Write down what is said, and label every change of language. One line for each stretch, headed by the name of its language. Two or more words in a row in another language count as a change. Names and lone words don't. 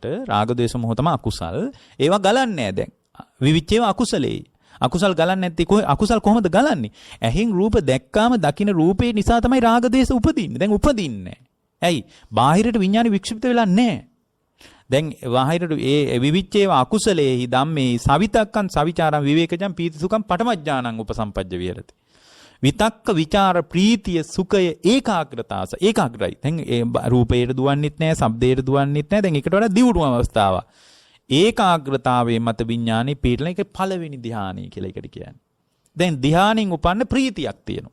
Sinhala: රාග ද්වේෂ මොහ තමයි අකුසල්. ඒවා ගලන්නේ නැහැ දැන්.
Pali: විවිච්චේව අකුසලේ.
Sinhala: අකුසල් ගලන්නේ නැති අකුසල් කොහොමද ගලන්නේ? ඇහෙන් රූප දැක්කාම දකින්න රූපේ නිසා තමයි රාග දේශ උපදින්නේ. දැන් උපදින්නේ. ඇයි? බාහිරට විඥානෙ වික්ෂිප්ත වෙලා නැහැ. දැන් බාහිරට ඒ
Pali: විවිච්ඡේව අකුසලේහි ධම්මේ සවිතක්කං සවිචාරං විවේකජං පීතිසුඛං පඨමඥානං උපසම්පජ්ජ විහෙරති.
Sinhala: විතක්ක විචාර ප්‍රීතිය සුඛය ඒකාග්‍රතාවස ඒකාග්‍රයි. දැන් ඒ රූපේට දුවන්නෙත් නැහැ, ශබ්දේට දුවන්නෙත් නැහැ. දැන් ඒකට වඩා දියුණු අවස්ථාවක්. ඒකාග්‍රතාවයේ මත විඥානේ පිටලන එක පළවෙනි ධ්‍යානය කියලා එකට කියන්නේ. දැන් ධ්‍යානෙන් උපන්න ප්‍රීතියක් තියෙනවා.